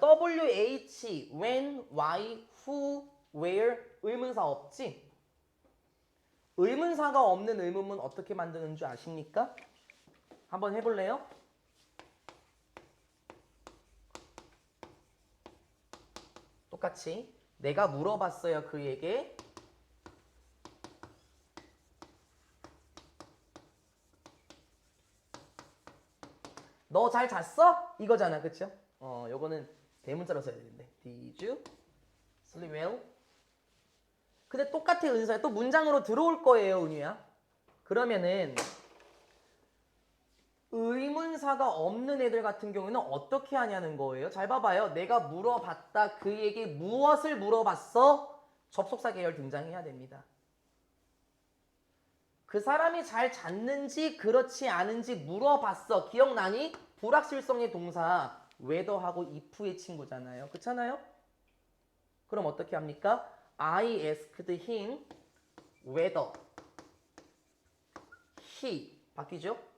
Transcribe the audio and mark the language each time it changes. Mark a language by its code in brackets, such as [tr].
[ko] WH, when, why, who, where 의문사 없지? 의문사가 없는 의문문 어떻게 만드는 줄 아십니까? 한번 해볼래요? 똑같이 내가 물어봤어요 그에게. 너 잘 잤어? 이거잖아, 그쵸? 요거는 대문자로 써야 되는데. [en] Did you sleep well? [ko] 근데 똑같아, 은서야. 또 문장으로 들어올 거예요, 은유야. 그러면은 의문사가 없는 애들 같은 경우는 어떻게 하냐는 거예요. 잘 봐봐요. 내가 물어봤다. 그에게 무엇을 물어봤어? 접속사 계열 등장해야 됩니다. 그 사람이 잘 잤는지 그렇지 않은지 물어봤어. 기억나니? 불확실성의 동사 whether하고 if의 친구잖아요. 그렇잖아요? 그럼 어떻게 합니까? [en] I asked him whether he [ko] 바뀌죠?